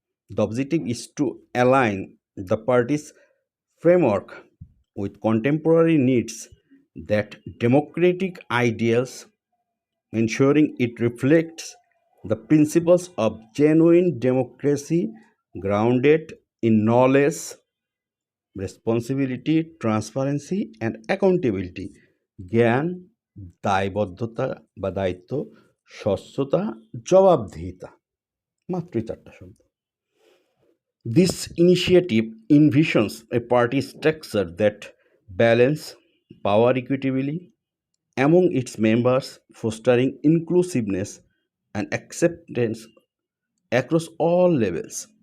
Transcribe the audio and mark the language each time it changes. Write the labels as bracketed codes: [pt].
[en] The objective is to align the party's framework with contemporary needs, that democratic ideals, ensuring it reflects the principles of genuine democracy grounded in knowledge, responsibility, transparency, and accountability. [bn] জ্ঞান, দায়বদ্ধতা বা দায়িত্ব, স্বচ্ছতা, জবাবদিহিতা, মাত্রই ৪টা শব্দ। [en] This initiative envisions a party structure that balances power equitably among its members, fostering inclusiveness and acceptance across all levels.